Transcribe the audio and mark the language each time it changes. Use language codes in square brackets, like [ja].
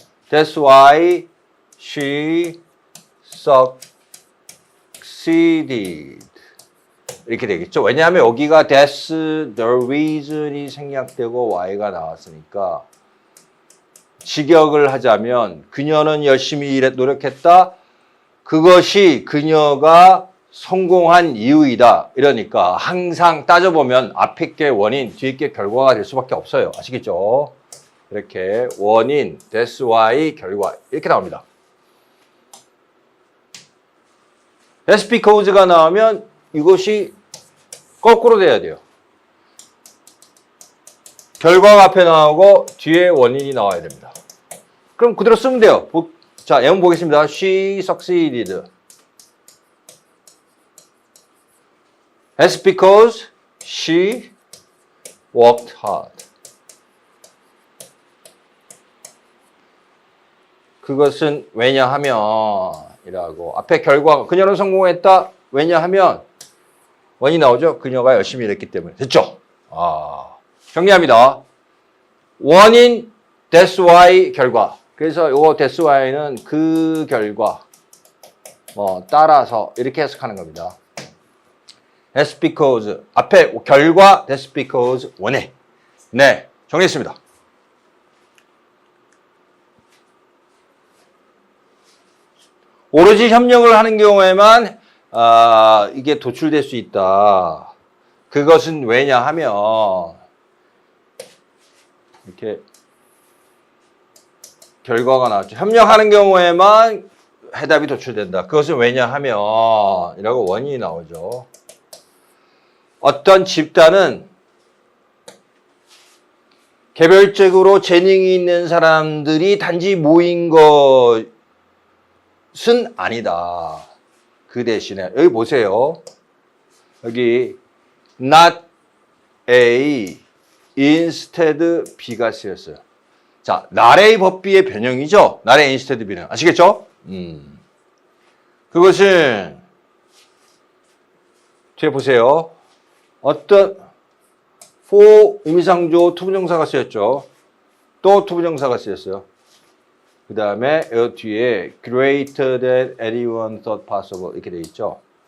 [en] That's why she succeeded. [ko] 이렇게 되겠죠. 왜냐하면 여기가 that's the reason이 생략되고 y가 나왔으니까 직역을 하자면 그녀는 열심히 노력했다. 그것이 그녀가 성공한 이유이다. 이러니까 항상 따져보면 앞에 게 원인, 뒤에 게 결과가 될 수밖에 없어요. 아시겠죠? 이렇게 원인, that's why, 결과 이렇게 나옵니다. that's because가 나오면 이것이 거꾸로 돼야 돼요. 결과가 앞에 나오고 뒤에 원인이 나와야 됩니다. 그럼 그대로 쓰면 돼요. 자, 예문 보겠습니다. [en] She succeeded. That's because she worked hard. [ko] 그것은 왜냐하면 이라고 앞에 결과가 그녀는 성공했다. 왜냐하면 원인이 나오죠. 그녀가 열심히 일했기 때문에. 됐죠? 정리합니다. 원인, that's why, 결과. 그래서 요거 that's why는 그 결과, 따라서 이렇게 해석하는 겁니다. That's because, 앞에 결과, that's because, 원인. 네, 정리했습니다. 오로지 협력을 하는 경우에만 이게 도출될 수 있다. 그것은 왜냐하면 이렇게 결과가 나왔죠. 협력하는 경우에만 해답이 도출된다. 그것은 왜냐하면 이라고 원인이 나오죠. 어떤 집단은 개별적으로 재능이 있는 사람들이 단지 모인 것은 아니다. 그 대신에 여기 보세요. 여기 not A instead B가 쓰였어요. 자, 나레이 법비의 변형이죠. 나레이 instead B는 아시겠죠? 그것은 뒤에 보세요. 어떤 for 의미상조 투부정사가 쓰였죠. 또 투부정사가 쓰였어요. 그 다음에 이 뒤에 [en] greater than anyone thought possible [ko] 이렇게 되어 있죠.